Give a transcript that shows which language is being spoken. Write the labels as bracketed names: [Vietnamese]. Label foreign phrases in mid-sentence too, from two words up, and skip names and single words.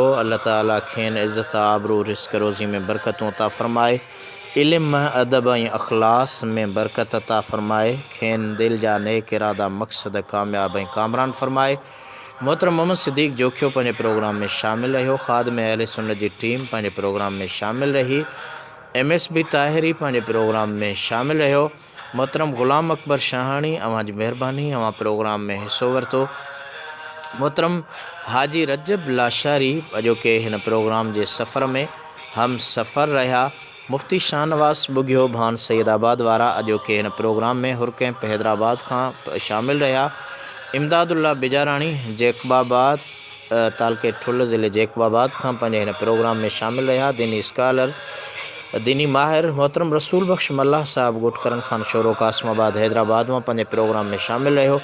[Sindhi] अल्लाह ताला खेनि इज़्ज़त आबरू रिस्क रोज़ी में बरकतूं अता फ़रमाए, इल्म अदब ऐं अख़लास में बरकत अता फ़रमाए, खेनि दिलि जा नेक इरादा मक़सद कामयाब ऐं कामरान फ़रमाए। मोहतरम मोहम्मद सिद्दीक़ जोखियो पंहिंजे प्रोग्राम में शामिल रहियो। ख़ादिम अहले सुन्नत जी टीम पंहिंजे प्रोग्राम में शामिल रही। MSB ताहिरी पंहिंजे प्रोग्राम में शामिल रहियो। मोहतरम ग़ुलाम अकबर शाहाणी अव्हां जी महिरबानी, अव्हां प्रोग्राम में हिसो वरितो। मोहतरम हाजी रजब लाशारी अॼोके हिन प्रोग्राम जे सफ़र में हम सफ़र रहा। मुफ्ती शाहनवाज़ बुगियो भान सैदाबाद वारा अॼोके हिन प्रोग्राम में हुरकैंप हैदराबाद खां शामिल रहा। इमदादुल्ला बिजाराणी जैकबाबाद तालके ठुल ज़िले जैकबाबाद खां पंहिंजे हिन प्रोग्राम में शामिल रहा। दीनी स्कॉलर, दीनी माहिर मोहतरम रसूल बख्श मल्लाह साहब ॻोठ करण खान शोरो कासमाबाद हैदराबाद मां पंहिंजे प्रोग्राम में शामिल रहियो।